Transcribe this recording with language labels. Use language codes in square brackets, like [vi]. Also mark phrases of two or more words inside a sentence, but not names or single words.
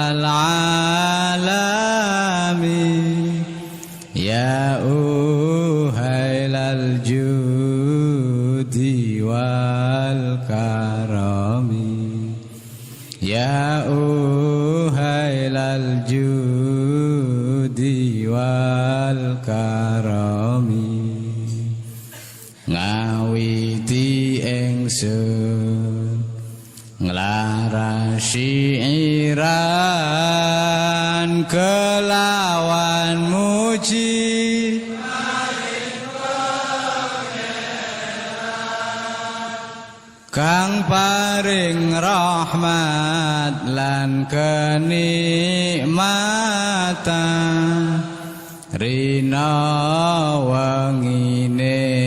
[ar] العالم يا أهيل الجود والكرم يا أهيل الجود والكرم [jv] ngawiti ingsun nglarasi syiran kelawan muji kang paring rahmat lan kenikmatan rina wangine